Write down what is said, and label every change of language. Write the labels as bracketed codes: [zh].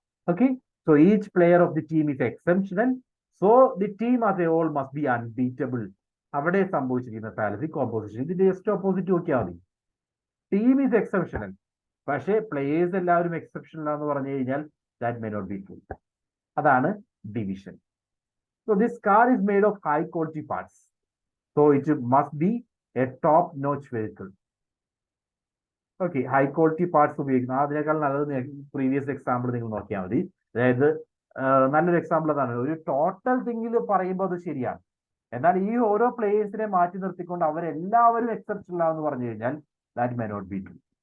[en] Okay, so each player of the team is exceptional, so the team as a whole must be unbeatable. [ml] അവിടെ സംഭവിച്ചിരിക്കുന്ന fallacy composition. ഇതിന്റെ just opposite നോക്കിയാൽ മതി. [en] team is exceptional, പക്ഷേ players എല്ലാവരും exceptional [ml] ആണെന്ന് പറഞ്ഞു കഴിഞ്ഞാൽ [en] That may not be true. [ml] അതാണ് division. [en] So this car is made of high quality parts, so it must be a top notch vehicle. Okay, high quality parts ഉപയോഗിക്കുന്നു. [ml] അതിനേക്കാൾ നല്ലത് previous example നിങ്ങൾ നോക്കിയാൽ മതി. അതായത് നല്ലൊരു എക്സാമ്പിൾ അതാണ്. ഒരു ടോട്ടൽ തിങ്ങിൽ പറയുമ്പോൾ അത് ശരിയാണ്, എന്നാൽ ഈ ഓരോ പ്ലേയേഴ്സിനെ മാറ്റി നിർത്തിക്കൊണ്ട് അവരെല്ലാവരും എക്സെപ്ഷണൽ ആണെന്ന് പറഞ്ഞു കഴിഞ്ഞാൽ [en] That may not be true.